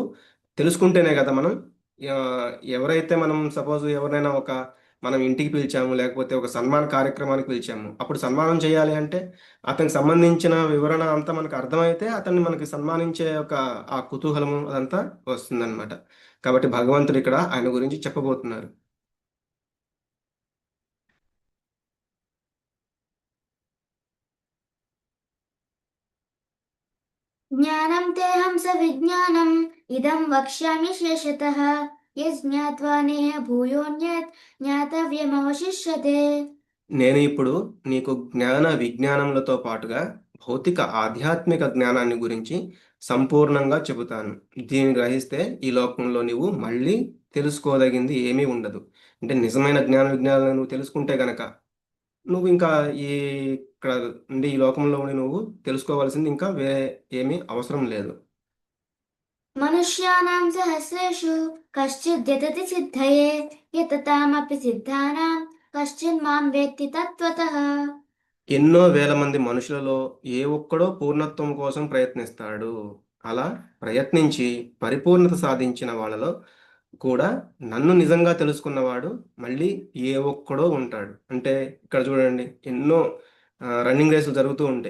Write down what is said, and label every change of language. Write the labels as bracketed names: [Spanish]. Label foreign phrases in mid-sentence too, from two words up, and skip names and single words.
[Telugu] తెలుసుకుంటేనే కదా మనం ఎవరైతే మనం సపోజ్ ఎవరినైనా మనం ఇంటికి పిలిచాము, లేకపోతే ఒక సన్మాన కార్యక్రమానికి పిలిచాము. అప్పుడు సన్మానం చేయాలి అంటే అతనికి సంబంధించిన వివరణ అంతా మనకు అర్థమైతే అతన్ని మనకి సన్మానించే ఆ కుతూహలము అదంతా వస్తుందన్నమాట. కాబట్టి భగవంతుడు ఇక్కడ ఆయన గురించి చెప్పబోతున్నారు. [Sanskrit] ज्ञानं तेऽहं सविज्ञानम् इदं वक्ष्यामि शेषतः यज्ञात्वा नेह भूयोऽन्यत् ज्ञातव्यमवशिष्यते। [Telugu] నేను ఇప్పుడు నీకు జ్ఞాన విజ్ఞానములతో పాటుగా భౌతిక ఆధ్యాత్మిక జ్ఞానాన్ని గురించి సంపూర్ణంగా చెబుతాను. దీన్ని గ్రహిస్తే ఈ లోకంలో నువ్వు మళ్ళీ తెలుసుకోదగింది ఏమీ ఉండదు. అంటే నిజమైన జ్ఞాన విజ్ఞానాలను నువ్వు తెలుసుకుంటే గనక నువ్వు ఇంకా ఈ ఇక్కడ ఉండి ఈ లోకంలో ఉండి నువ్వు తెలుసుకోవాల్సింది ఇంకా వేరే ఏమీ అవసరం లేదు. [Sanskrit] मनुष्याणां सहस्रेषु कश्चिद् यतति सिद्धये यततामपि सिद्धानां कश्चिन्मां वेत्ति तत्त्वतः। [Telugu] ఎన్నో వేల మంది మనుషులలో ఏ ఒక్కడో పూర్ణత్వం కోసం ప్రయత్నిస్తాడు. అలా ప్రయత్నించి పరిపూర్ణత సాధించిన వాళ్ళలో కూడా నన్ను నిజంగా తెలుసుకున్నవాడు మళ్ళీ ఏ ఒక్కడో ఉంటాడు. అంటే ఇక్కడ చూడండి, ఎన్నో [English] running races [Telugu] జరుగుతూ ఉంటాయి.